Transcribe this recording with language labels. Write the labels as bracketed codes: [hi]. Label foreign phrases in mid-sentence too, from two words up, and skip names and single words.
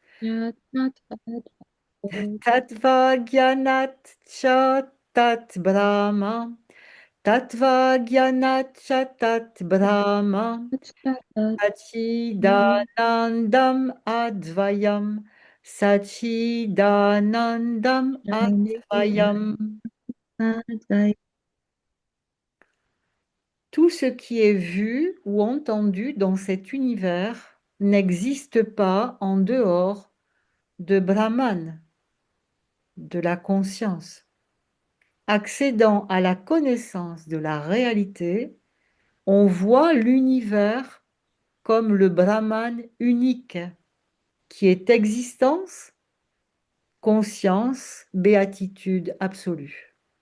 [sa] तत्त्वज्ञानाच्च तद्ब्रह्म. तत्त्वज्ञानाच्च तद्ब्रह्म. सच्चिदानन्दम् अद्वयम्. सच्चिदानन्दम् अद्वयम्. [fr] Tout ce qui est vu ou entendu dans cet univers n'existe pas en dehors de Brahman, de la conscience. Accédant à la connaissance de la réalité, on voit l'univers comme le Brahman unique, qui est existence, conscience, béatitude absolue.